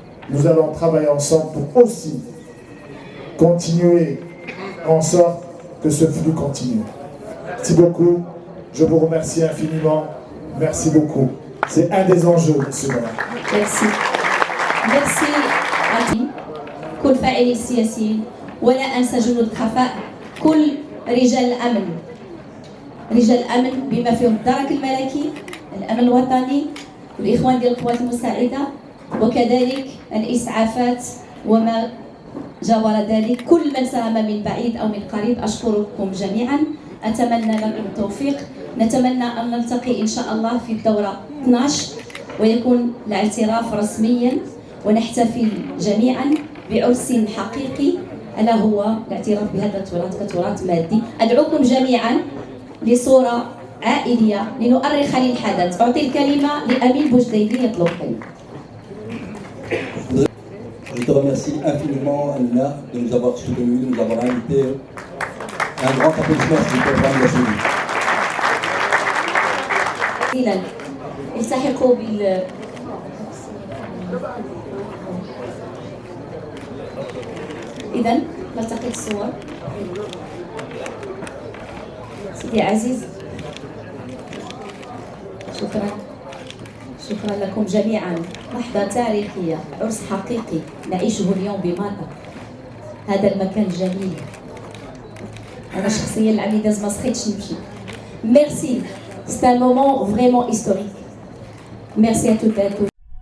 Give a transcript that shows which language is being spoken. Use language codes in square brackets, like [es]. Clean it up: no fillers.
[fr] nous allons travailler ensemble pour aussi continuer en sorte que ce flux continue. Merci beaucoup, je vous remercie infiniment, merci beaucoup. C'est un des enjeux de ce moment. Merci. Merci à [ar] كل فاعلي السياسيين ولا أنسى جنود الخفاء كل رجال الأمن بما فيهم الدرك الملكي الأمن الوطني والإخوان ديال القوات المساعدة وكذلك الإسعافات وما جاور ذلك كل من ساهم من بعيد أو من قريب أشكركم جميعا أتمنى لكم التوفيق نتمنى أن نلتقي إن شاء الله في الدورة 12 ويكون الاعتراف رسميا ونحتفل جميعا بعرس حقيقي ألا هو الاعتراف بهذا التراث كتراث مادي. أدعوكم جميعا لصورة عائلية لنؤرخ للحدث. أعطي الكلمة لأمين بوجديدي يطلب كلمة. [fr] Je te remercie infiniment, Amina, de nous avoir soutenus, de nous avoir invités. Un grand applaudissement s'il vous plaît, [ar] إذا التحقوا بال إذا نلتقي الصور. سيدي عزيز شكرا لكم جميعا. لحظة تاريخية، عرس حقيقي نعيشه اليوم بمالطا. هذا المكان الجميل. أنا شخصيا العميدة ما سخيتش نمشي. [fr] Merci, c'est un moment vraiment historique. Merci à toutes et à tous.